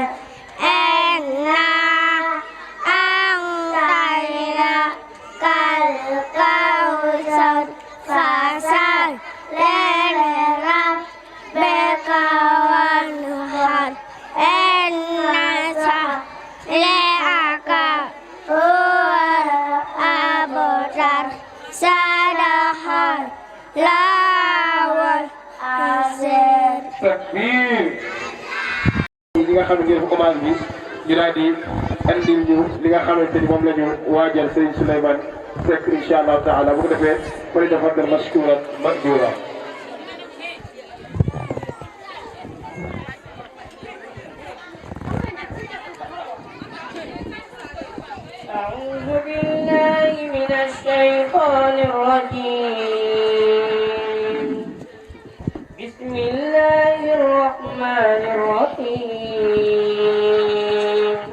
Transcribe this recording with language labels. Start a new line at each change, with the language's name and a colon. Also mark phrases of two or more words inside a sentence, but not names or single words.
Arabic: إنا أعطيناك الكوثر فصل لربك وانحر. إن شانئك هو الأبتر. صدق الله العظيم. takbir.
Wolof: li nga xam ne ngeen ko commencé bi ñu daal di andil ñu li nga xamante ni moom la ñu waajal Serigne Souleymane Seck
Arabic: إن شاء الله تعالى
Wolof: bu ko defee fële dafa gën
Arabic: مشكورا مأجورا. أعوذ بالله من الشيطان الرجيم. بسم الله الرحمن الرحيم.